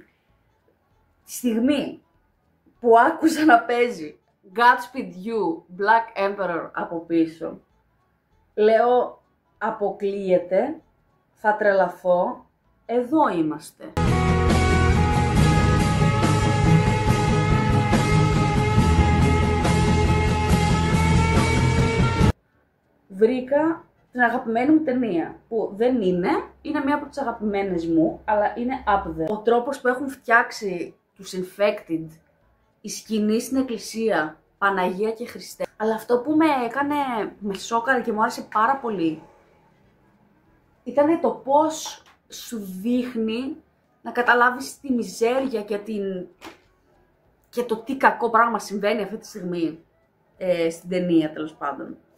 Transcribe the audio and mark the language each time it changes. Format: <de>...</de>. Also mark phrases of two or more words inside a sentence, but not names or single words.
<el>Τη στιγμή που άκουσα να παίζει Godspeed You, Black Emperor από πίσω, λέω αποκλείεται, θα τρελαθώ, εδώ είμαστε. Βρήκα την αγαπημένη μου ταινία, που δεν είναι μία από τις αγαπημένες μου, αλλά είναι</el> <en>up there.</en> <el>Ο τρόπος που έχουν φτιάξει τους Infected, η σκηνή στην εκκλησία, Παναγία και Χριστέ. Αλλά αυτό που με σόκαρε και μου άρεσε πάρα πολύ, ήταν το πώς σου δείχνει να καταλάβεις τη μιζέρια και το τι κακό πράγμα συμβαίνει αυτή τη στιγμή στην ταινία, τέλος πάντων.</el>